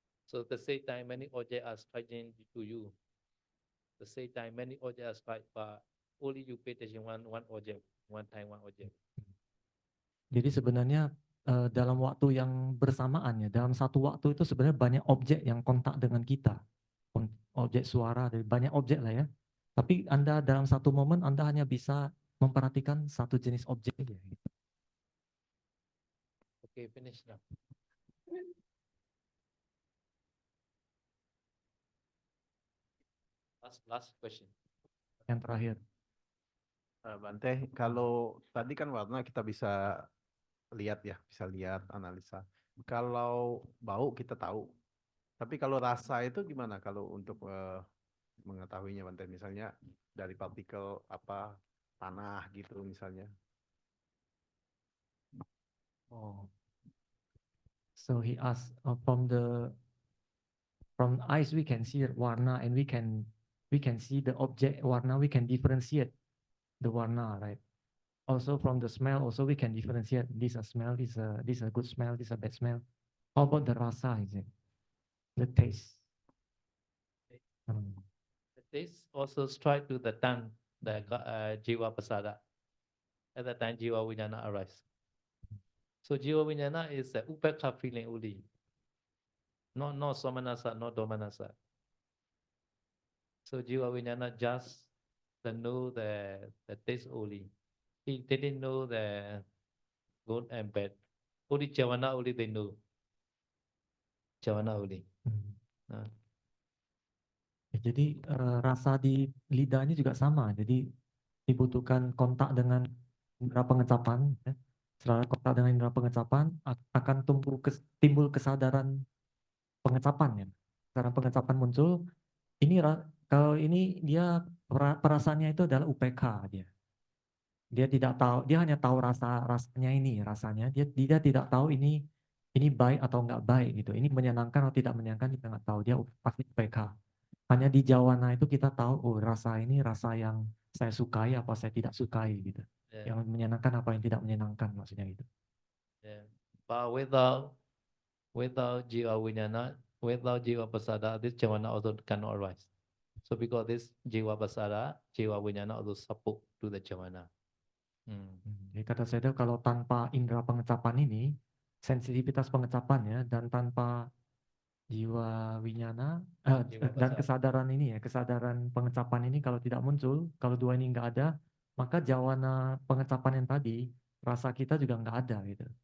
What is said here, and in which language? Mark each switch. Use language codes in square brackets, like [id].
[en] So the same time many objects are striking to you. The same time many objects are strike, but only you pay attention one object, one time one object. [id] Jadi sebenarnya dalam waktu yang bersamaan ya, dalam satu waktu itu sebenarnya banyak objek yang kontak dengan kita. Objek suara, banyak objek lah ya. Tapi Anda dalam satu momen Anda hanya bisa memperhatikan satu jenis objek aja. [en] Okay, finish now. Last question. [id] Yang terakhir. Bante, kalau tadi kan warna kita bisa lihat ya, bisa lihat, analisa. Kalau bau kita tahu. Tapi kalau rasa itu gimana kalau untuk mengetahuinya, Bante? Misalnya dari partikel apa tanah gitu misalnya. Oh. [en] So he asked from eyes we can see warna and we can see the object warna, we can differentiate the warna, right? Also from the smell, also we can differentiate this a smell, this a good smell, this a bad smell. How about the rasa, is it? The taste. This also strike to the tongue, the jiwa pasada. At that time, jiwa vijnana arise. So jiwa vijnana is the upekha feeling only, not somanasa, not domanasa. So jiwa vijnana just know the taste only. He didn't know the good and bad. Only javana only they know. Javana only. Nah. [id] Ya, jadi rasa di lidah ini juga sama. Jadi dibutuhkan kontak dengan indera pengecapan. Ya. Setelah kontak dengan indera pengecapan akan timbul kesadaran pengecapan ya. Kesadaran pengecapan muncul. Kalau ini dia perasaannya itu adalah UPK dia. Dia tidak tahu, dia hanya tahu rasanya ini, rasanya dia tidak tahu ini baik atau enggak baik gitu. Ini menyenangkan atau tidak menyenangkan kita enggak tahu. Dia pasti UPK. Hanya di Jawana itu kita tahu, oh rasa ini rasa yang saya sukai apa saya tidak sukai gitu. [en] Yeah. [id] Yang menyenangkan apa yang tidak menyenangkan maksudnya gitu. [en] Yeah. But without jiva vijnana, without jiva pasada, this javana also cannot arise. So because this jiva pasada, jiva vijnana also support to the javana. [id] Jadi kata saya kalau tanpa indera pengecapan ini, sensitivitas pengecapannya dan tanpa jiwa winyana dan kesadaran ini ya, kesadaran pengecapan ini kalau tidak muncul, kalau dua ini enggak ada, maka jawana pengecapan yang tadi, rasa kita juga enggak ada gitu.